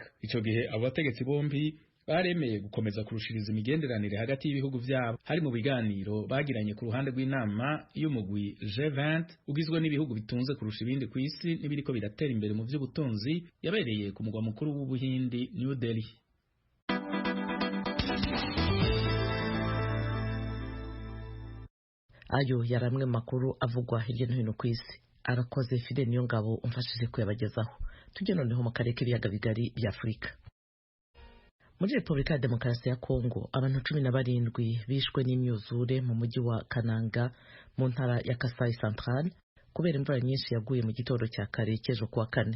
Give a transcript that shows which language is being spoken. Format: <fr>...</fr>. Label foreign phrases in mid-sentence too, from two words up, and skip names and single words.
<rn>Ico gihe abo bategetsi bombi baremeye gukomeza kurushiriza imigenderanire hagati y'ibihugu vyabo. Hari mu biganiro bagiranye ku ruhande rw'inama y'umugwi G20 ugizwe n'ibihugu bitunze kurusha ibindi ku isi n'ibiriko biratera imbere mu vy'ubutunzi yabereye ku mugwa mukuru w'Ubuhindi New Delhi. Ayo yaramwe makuru avugwa hirya no hino ku isi. Arakoze Fidel Niyongabo umfashije kuyabagezaho. Tujye noneho mu karere k'ibiyaga bigari bya Afurika.</rn> <rw>Muri Repubulika ya Demokarasi ya Kongo abantu 17 bishwe n'imyuzure mu mujyi wa Kananga mu ntara ya Kasai Central kubera imvura nyinshi yaguye mu gitondo cya kare cy'ejo kuwa kane.</rw>